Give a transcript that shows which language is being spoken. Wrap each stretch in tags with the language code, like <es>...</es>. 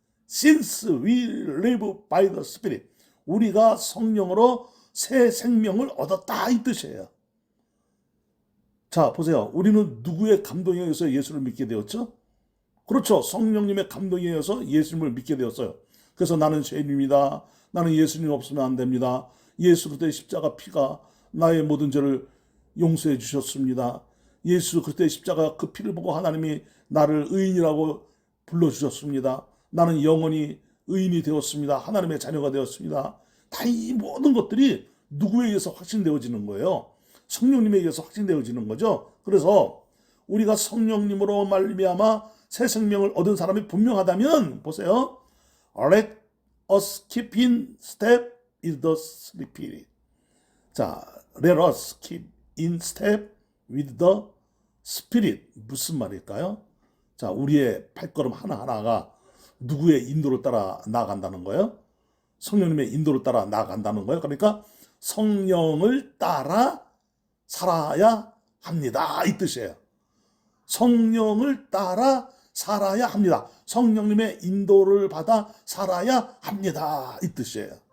<en>Since we live by the Spirit.</en> <ko>우리가 성령으로 새 생명을 얻었다 이 뜻이에요. 자, 보세요. 우리는 누구의 감동에 의해서 예수를 믿게 되었죠? 그렇죠. 성령님의 감동에 의해서 예수님을 믿게 되었어요. 그래서 나는 죄인입니다. 나는 예수님 없으면 안 됩니다. 예수 그리스도의 십자가 피가 나의 모든 죄를 용서해 주셨습니다. 예수 그리스도의 십자가 그 피를 보고 하나님이 나를 의인이라고 불러주셨습니다. 나는 영원히 의인이 되었습니다. 하나님의 자녀가 되었습니다. 다 이 모든 것들이 누구에 의해서 확신되어지는 거예요? 성령님에 의해서 확신되어지는 거죠. 그래서 우리가 성령님으로 말미암아 새 생명을 얻은 사람이 분명하다면 보세요.</ko> <en>Let us keep in step with the Spirit. 자, let us keep in step with the Spirit.</en> <ko>무슨 말일까요? 자, 우리의 발걸음 하나하나가 누구의 인도를 따라 나아간다는 거예요? 성령님의 인도를 따라 나아간다는 거예요. 그러니까 성령을 따라 살아야 합니다. 이 뜻이에요. 성령을 따라 살아야 합니다. 성령님의 인도를 받아 살아야 합니다. 이 뜻이에요.</ko>